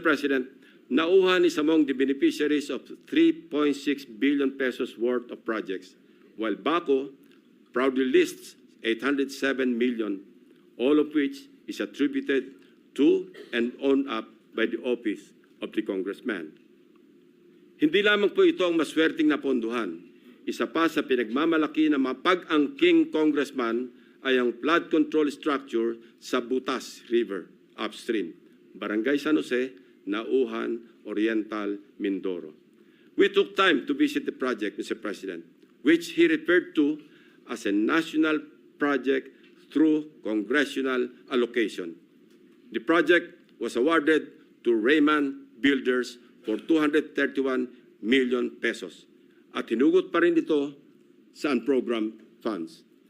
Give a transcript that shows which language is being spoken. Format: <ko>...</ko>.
<en>President, Nauhan is among the beneficiaries of 3.6 billion pesos worth of projects, while Baco proudly lists 807 million, all of which is attributed to and owned up by the office of the congressman.</en> <tl>Hindi lamang po ito ang maswerteng napondohan. Isa pa sa pinagmamalaki ng mga pag-angking congressman ay ang flood control structure sa Butas River upstream, Barangay San Jose, Nauhan, Oriental, Mindoro.</tl> <en>We took time to visit the project, Mr. President, which he referred to as a national project through congressional allocation. The project was awarded to Raymond Builders for 231 million pesos</en> <tl>at hinugot pa rin ito sa unprogrammed funds.</tl>